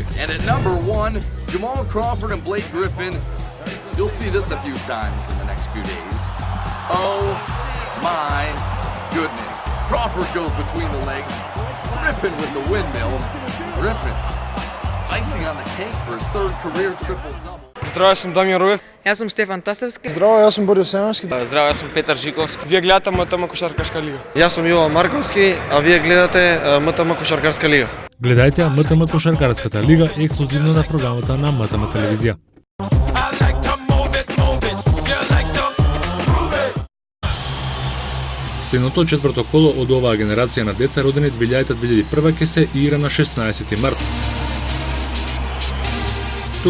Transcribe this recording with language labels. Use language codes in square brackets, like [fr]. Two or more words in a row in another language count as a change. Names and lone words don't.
[en] And at number 1, Jamal Crawford and Blake Griffin. You'll see this a few times in the next few days. Oh my goodness. Crawford goes between the legs. Griffin with the windmill. Griffin, icing on the cake for his 3rd career triple-double. [mk] Здраво, јас сум Дамјан Руев. Јас сум Стефан Тасевски. Здраво, јас сум Борис Семански. Здраво, јас сум Петар Жиковски. Вие гледате МТМ Кошаркарска лига. Јас сум Јован Марковски, а вие гледате МТМ Кошаркарска лига. Гледајте МТМ Кошаркарската лига ексклузивно на програмата на МТМ телевизија. Следното четврто коло од оваа генерација на деца родени 2000-2001 ќе се игра на 16 март.